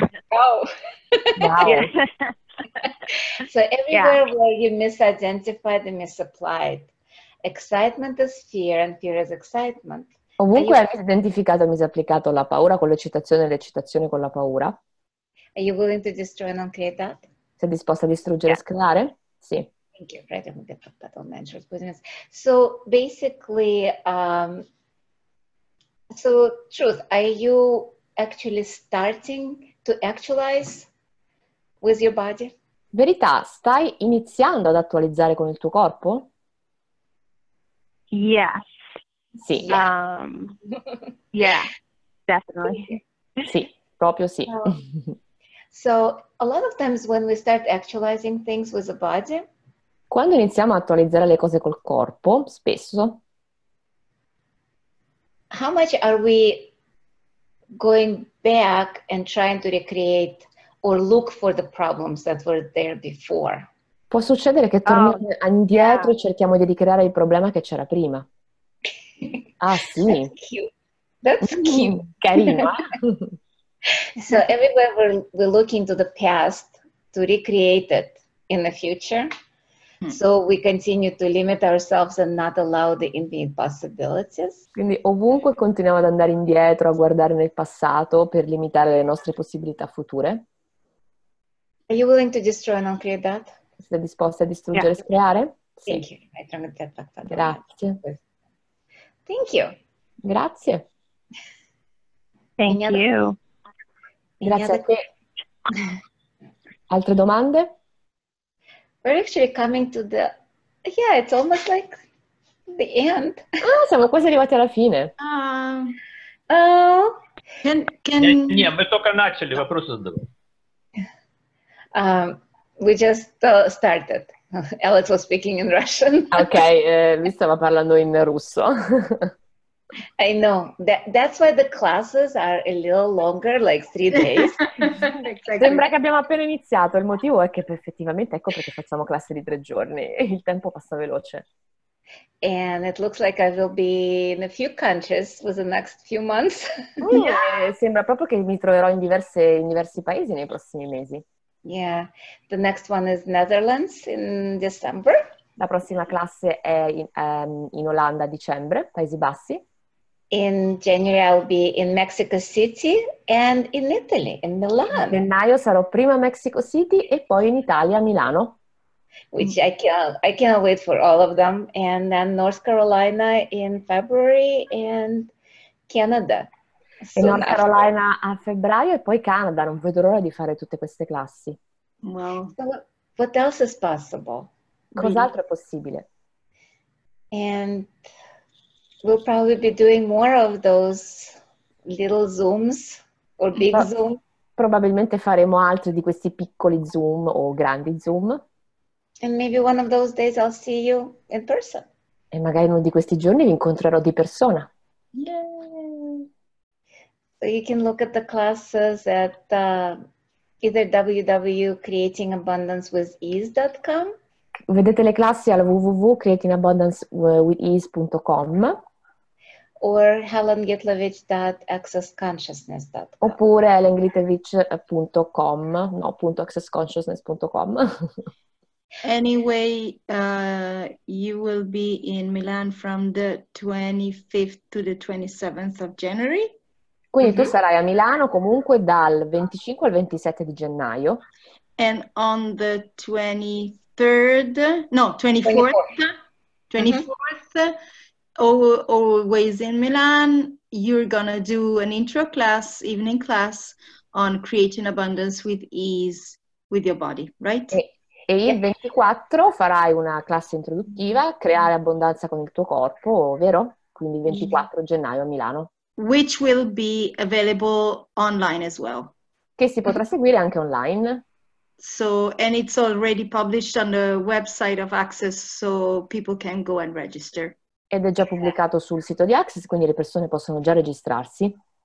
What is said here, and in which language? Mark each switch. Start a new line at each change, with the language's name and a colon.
English: Oh. Wow. Yeah. So everywhere where you misidentified and misapplied, excitement is fear and fear is excitement.
Italian: Ovunque hai identificato e misapplicato la paura con l'eccitazione e l'eccitazione con la paura,
English: Are you willing to destroy and uncreate that?
Italian: sei disposta a distruggere e screare? Sì.
English: Thank you. Right, I'm going to put that on the entrance. So basically, so truth, are you actually starting to actualize with your body?
Italian: Verità, stai iniziando ad attualizzare con il tuo corpo?
English: Yes.
Italian: Sì.
English: Yeah, definitely.
Italian: Sì, proprio sì.
English: So a lot of times when we start actualizing things with the body,
Italian: Quando iniziamo a attualizzare le cose col corpo, spesso,
English: how much are we going back and trying to recreate or look for the problems that were there before?
Italian: può succedere che torniamo indietro e cerchiamo di ricreare il problema che c'era prima. Ah sì?
English: That's cute. That's cute.
Italian: Carino.
English: So everywhere we're looking to the past to recreate it in the future. So we continue to limit ourselves and not allow the infinite possibilities.
Italian: Quindi ovunque continuiamo ad andare indietro, a guardare nel passato per limitare le nostre possibilità future.
English: Are you willing to destroy and uncreate that?
Italian: Siete disposti a distruggere e creare? Sì.
English: Thank you.
Italian: Grazie.
English: Thank you.
Italian: Grazie.
English: Thank Any other- you.
Italian: Grazie a te. Altre domande?
English: We're actually coming to the, yeah, it's almost like the end.
Italian: Siamo quasi arrivati alla fine.
English: Oh,
Russian: Не, мы только начали, вопросы задавать.
English: we just started. Alex was speaking in Russian.
Italian: Ok, lui stava parlando in russo.
English: I know. That's why the classes are a little longer, like 3 days.
Italian: Sembra che abbiamo appena iniziato, il motivo è che effettivamente ecco perché facciamo classi di 3 giorni, il tempo passa veloce.
English: And it looks like I will be in a few countries with the next few months.
Italian: Sembra proprio che mi troverò in diversi paesi nei prossimi mesi.
English: Yeah. The next one is Netherlands in December.
Italian: La prossima classe è in Olanda a dicembre, Paesi Bassi.
English: In January, I'll be in Mexico City and in Italy, in
Italian: In
English: Milan,
Italian: gennaio sarò prima a Mexico City e poi in Italia a Milano.
English: which I cannot wait for all of them. And then North Carolina in February and Canada.
Italian: E
English: soon
Italian: North
English: after.
Italian: Carolina a febbraio e poi Canada. Non vedo l'ora di fare tutte queste classi.
English: Wow. So what else is possible?
Italian: Cos'altro è possibile?
English: And we'll probably be doing more of those little Zooms or big
Italian: Pro-
English: Zoom.
Italian: Probabilmente faremo altri di questi piccoli Zoom o grandi Zoom
English: And maybe one of those days I'll see you in person.
Italian: e magari uno di questi giorni vi incontrerò di persona.
English: So you can look at the classes at either www.creatingabundancewithease.com
Italian: Vedete le classi al www.creatingabundancewithease.com
English: or helengitlevich.accessconsciousness.com.
Italian: oppure helengitlevich.com, no, .accessconsciousness.com.
English: Anyway, you will be in Milan from the 25th to the 27th of January.
Italian: Quindi tu sarai a Milano comunque dal 25 al 27 di gennaio.
English: And on the 24th, always in Milan, you're gonna do an intro class, evening class on creating abundance with ease with your body, right?
Italian: E il 24 farai una classe introduttiva, creare abbondanza con il tuo corpo, vero? Quindi il 24 gennaio a Milano.
English: Which will be available online as well.
Italian: Che si potrà seguire anche online.
English: So, and it's already published on the website of Access, so people can go and register.
Italian: Ed è già pubblicato sul sito di Access, quindi le persone possono già registrarsi.